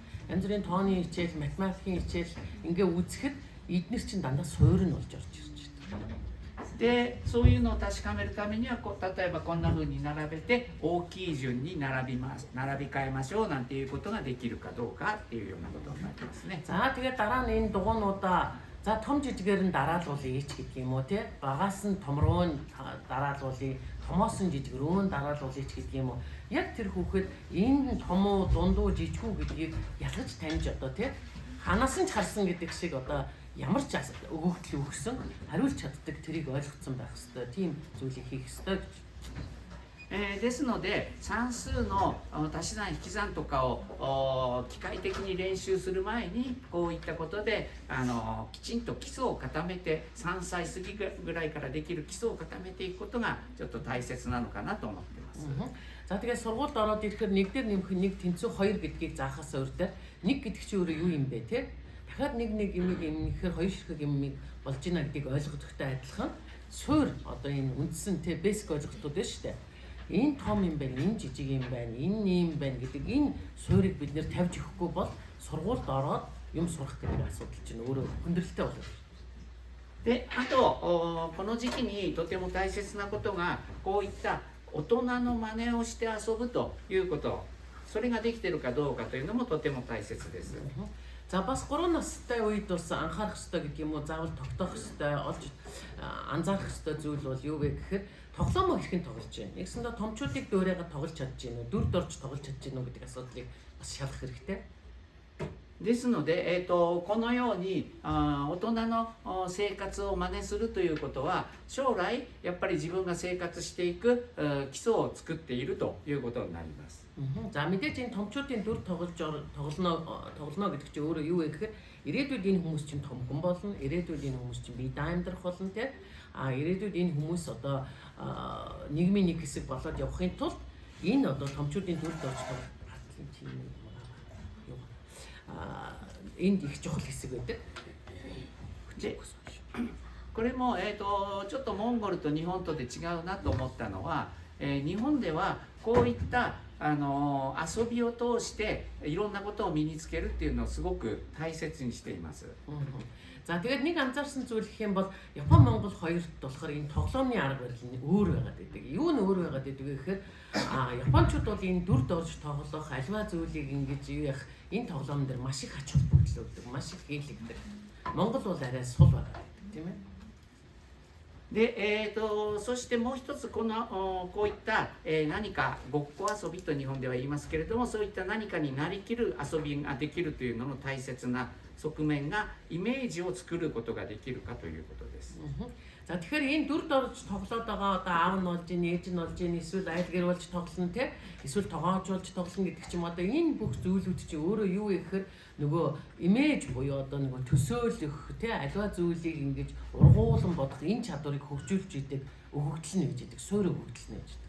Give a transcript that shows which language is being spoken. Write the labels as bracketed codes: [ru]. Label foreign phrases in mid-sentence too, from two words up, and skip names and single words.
[mn] Янз бүрийн тооны хичээл, математикийн хичээл ингээ үзэхэд эднэр чинь дандаа суурь нь болж орж ирж байна. [ja] でそういうのを確かめるためには例えばこんな風に並べて大きい順に並び替えましょうなんていうことができるかどうかっていうようなことになりますね。 [mn] За тэгээд дараа нь энэ дугуйнуудаа за том жижигээр нь дараалуулъя ч гэдэг юм уу тий. Багаас нь том руу нь дараалуулъя, томоос нь жижиг рүү нь дараалуулъя ч гэдэг юм уу. Яг тэр хүүхэд энэ том уу, дундуу, жижиг үү гэдгийг ялгаж таньж одоо тий. Ханаас нь ч харсан гэдэг шиг одоо ямар ч өгөгдөл өгсөн хариулж чаддаг тэрийг ойлгоцсон байх ёстой. Тийм зүйлийг хийх ёстой гэж. [ja] ですので算数の足し算引き算とかを機械的に練習する前にこういったことできちんと基礎を固めて3歳過ぎぐらいからできる基礎を固めていくことがちょっと大切なのかなと思ってます。 [mn] За тэгээд сургуульд ороод ирэхээр нэг дээр нэмэх нэг тэнцүү хоёр гэдгийг заахаас өөр нэг гэдэг чинь өөрөө юу юм бэ те? Дахиад нэг юм ихээр хоёр ширхэг юм болж ийна гэдгийг ойлгохтой адилхан суур одоо энэ үндсэн те бэсик ойлголтууд байна шүү дээ. Энэ том юм байна, энэ жижиг юм байна, энэ юм байна гэдэг энэ суурийг бид нэр тавьж өгөхгүй бол сургуульд ороод юм сурах гэдэг асуудал чинь өөрөө хүндрэлтэй болов. [ja] で、あとこの時期にとても大切なことがこういった大人の真似をして遊ぶということ、それができているかどうかというのもとても大切です。 [mn] За бас 3 настай үед бас анхаарах хэрэгтэй гэдэг юм уу, заавал тогтоох хэрэгтэй, олж анзаарах хэрэгтэй зүйл бол юу вэ гэхээр тоглоом хэрхэн тоглож байна. Нэгсэндээ томчуудыг дөөрөөгөө тоглож чадж байна уу, дүр дорж тоглож чадж байна уу гэдэг асуудлыг бас шалгах хэрэгтэй. [ja] ですので、このように大人の生活を真似するということは将来やっぱり自分が生活していく基礎を作っているということになります。 [mn] За мэдээж энэ томчуудын дүр тоглоно гэдэг чинь өөрөө юу вэ гэхээр ирээдүйд энэ хүмүүс чинь том хүн болно, ирээдүйд энэ хүмүүс чинь бие даан амьдрах болно те. Ирээдүйд энэ хүмүүс одоо нийгмийн нэг хэсэг болоод явахын тулд энэ одоо томчуудын дүр дорж энд их чухал хэсэг байдаг. [ja] これもちょっとモンゴルと日本とで違うなと思ったのは、日本ではこういった遊びを通していろんなことを身につけるっていうのをすごく大切にしています。 [mn] За тэгээд нэг анзаарсан зүйл гэх юм бол Япон Монгол хоёрт болохоор энэ тоглоомны арга барил нь өөр байгаад байдаг. Юу нь өөр байгаад байдаг вэ гэхээр Япончууд бол энэ дүр дорж тоглох альва зүйлийг ингэж юу яах энэ тоглоом дээр маш их ач холбогдол өгдөг, маш их хийлэгдэг. Монгол бол арай сул байгаад байдаг, тийм ээ. [ja] で、そしてもう一つこういった、何かごっこ遊びと日本では言いますけれども、そういった何かになりきる遊びができるというのの大切な側面がイメージを作ることができるかということです。 [mn] За тэгэхээр энэ дүр дорж тоглоод байгаа одоо аав нь болж ийн, ээж нь болж ийн, эсвэл айл гэр болж тоглоно те, эсвэл тоогоочулж тоглоно гэдэг чим одоо энэ бүх зүйлүүд чинь өөрөө юу вэ гэхээр нөгөө имиж буюу одоо нөгөө төсөөлөх те, аливаа зүйлийг ингэж ургуулan бодох энэ чадварыг хөгжүүлж идэг өгөгдөл нь гэж идэг, суурь өгөгдөл нь гэж идэг.